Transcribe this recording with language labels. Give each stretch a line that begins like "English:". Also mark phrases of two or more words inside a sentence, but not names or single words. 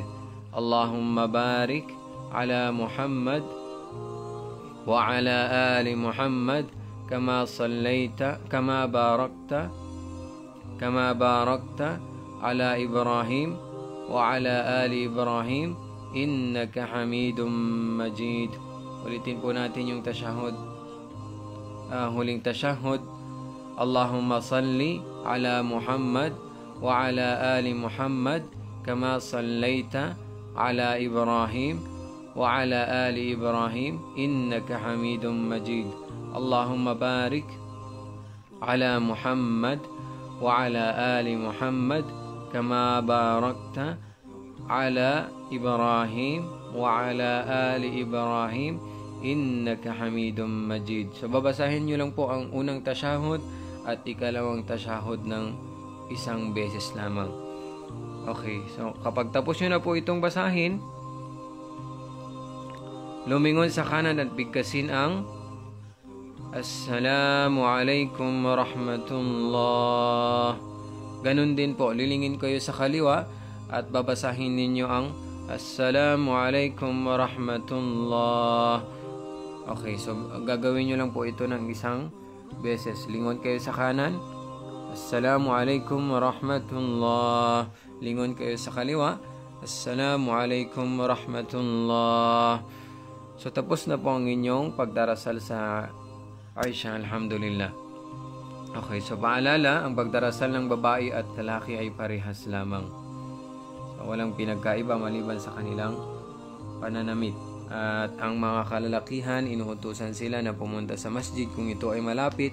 Arabic: اللهم بارك على محمد وعلى آل محمد كما باركت على إبراهيم وعلى آل إبراهيم إنك حميد مجيد.
Filipino: Ulitin po natin yung tashahud. Huling tashahud.
Arabic: اللهم صل على محمد وعلى آل محمد كما صليت على إبراهيم وعلى آل إبراهيم إنك حميد مجيد. اللهم بارك على محمد وعلى آل محمد كما باركت على إبراهيم وعلى آل إبراهيم إنك حميد مجيد.
Filipino: So babasahin nyo lang po ang unang tashahud at ikalawang tashahud ng isang beses lamang. Okay, so kapag tapos nyo na po itong basahin, lumingon sa kanan at bigkasin ang
Arabic: السلام عليكم ورحمة الله.
Filipino: Ganun din po, lilingin kayo sa kaliwa at babasahin ninyo ang
Arabic: السلام عليكم ورحمة الله.
Filipino: Okay, so gagawin nyo lang po ito ng isang beses. Lingon kayo sa kanan,
Arabic: السلام عليكم ورحمة الله.
Filipino: Lingon kayo sa kaliwa,
Arabic: السلام عليكم ورحمة الله.
Filipino: So tapos na po ang inyong pagdarasal sa Aisha, alhamdulillah. Okay, so paalala, ang pagdarasal ng babae at lalaki ay parehas lamang. So walang pinagkaiba maliban sa kanilang pananamit. At ang mga kalalakihan, inuutusan sila na pumunta sa masjid kung ito ay malapit.